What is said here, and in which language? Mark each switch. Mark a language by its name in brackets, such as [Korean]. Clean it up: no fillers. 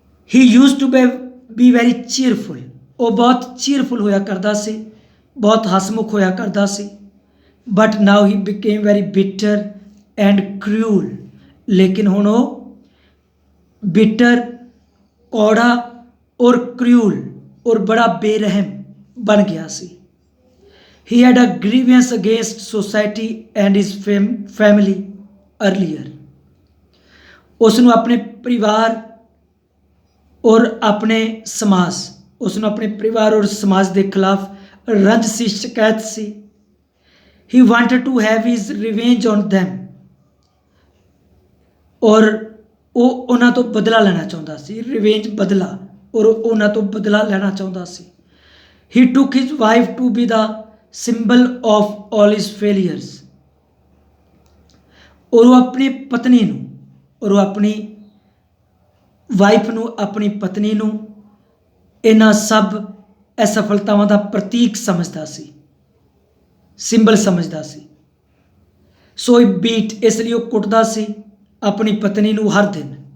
[English] He used to be very cheerful. [Punjabi] ਉਹ ਬਹੁਤ ਚੀਅਰਫੁਲ ਹੋਇਆ ਕਰਦਾ ਸੀ, ਬਹੁਤ ਹਸਮੁਖ ਹੋਇਆ ਕਰਦਾ ਸੀ। [English] But now he became very bitter and cruel. [Punjabi] ਲੇਕਿਨ ਹੁਣ ਉਹ ਬਿਟਰ, ਕੌੜਾ ਔਰ ਕ੍ਰੂਅਲ ਔਰ ਬੜਾ ਬੇਰਹਿਮ ਬਣ ਗਿਆ ਸੀ। [English] He had a grievance against society and his family earlier. [Punjabi] ਉਸ ਨੂੰ ਆਪਣੇ ਪਰਿਵਾਰ ਔਰ ਆਪਣੇ ਸਮਾਜ, ਉਸ ਨੂੰ ਆਪਣੇ ਪਰਿਵਾਰ ਔਰ ਸਮਾਜ ਦੇ ਖਿਲਾਫ ਰੰਜ ਸੀ, ਸ਼ਿਕਾਇਤ ਸੀ। [English] He wanted to have his revenge on them. [Punjabi] ਔਰ ਉਹ ਉਹਨਾਂ ਤੋਂ ਬਦਲਾ ਲੈਣਾ ਚਾਹੁੰਦਾ ਸੀ। ਰਿਵੇਂਜ, ਬਦਲਾ, ਔਰ ਉਹਨਾਂ ਤੋਂ ਬਦਲਾ ਲੈਣਾ ਚਾਹੁੰਦਾ ਸੀ। [English] He took his wife to be the symbol of all his failures. [Punjabi] ਔਰ ਉਹ ਆਪਣੀ ਪਤਨੀ ਨੂੰ, ਔਰ ਉਹ ਆਪਣੀ ਵਾਈਫ ਨੂੰ, ਆਪਣੀ ਪਤਨੀ ਨੂੰ ਇਹਨਾਂ ਸਭ ਅਸਫਲਤਾਵਾਂ ਦਾ ਪ੍ਰਤੀਕ ਸਮਝਦਾ ਸੀ, ਸਿੰਬਲ ਸਮਝਦਾ ਸੀ। [English] so he beat, [Punjabi] ਇਸ ਲਈ ਉਹ ਕੁੱਟਦਾ ਸੀ ਆਪਣੀ ਪਤਨੀ ਨੂੰ ਹਰ ਦਿਨ।